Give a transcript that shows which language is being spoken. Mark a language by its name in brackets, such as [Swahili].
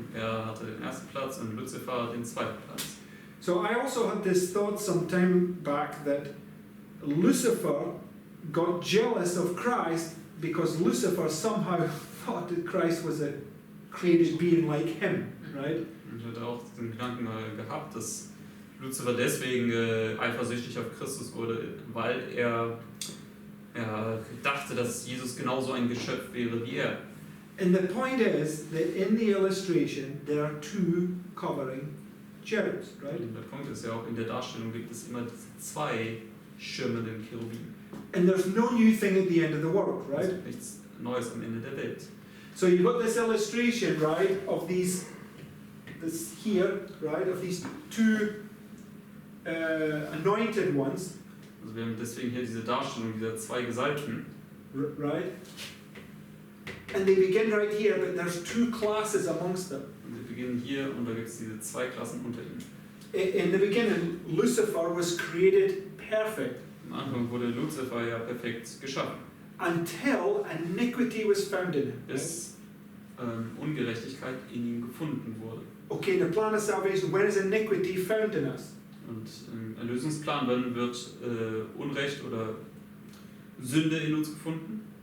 [German] Er hatte den ersten Platz und Luzifer den zweiten Platz. [English] So I also had this thought some time back that Lucifer got jealous of Christ because Lucifer somehow thought that Christ was a created being like him, right? [German] Und ich hatte auch den Gedanken mal gehabt, dass Luzifer deswegen eifersüchtig auf Christus wurde, weil er dachte, dass Jesus genauso ein Geschöpf wäre wie er. [English] And the point is that in the illustration there are two covering cherubs, right? [German] Und der Punkt ist ja auch, in der Darstellung gibt es immer diese zwei schirmenden Cherubim. [English] And there's no new thing at the end of the world, [German] Es [English] right? [German] gibt nichts Neues am Ende der Welt. [English] So you've got this illustration, right, of this here, right, of these two anointed ones, [German] Also wir haben deswegen hier diese Darstellung dieser zwei Gesalbten. [English] right? And they begin right here, but there's two classes amongst them. [German] Und wir beginnen hier, und da gibt es diese zwei Klassen unter ihnen. [English] In the beginning, Lucifer was created perfect [German] Am Anfang wurde Luzifer ja perfekt geschaffen, [English] until iniquity was found in him. Right? [German] bis Ungerechtigkeit in ihm gefunden wurde. [English] Okay, the plan of salvation, where is iniquity found in us? [German] Und im Erlösungsplan, wann wird Unrecht oder Sünde in uns gefunden?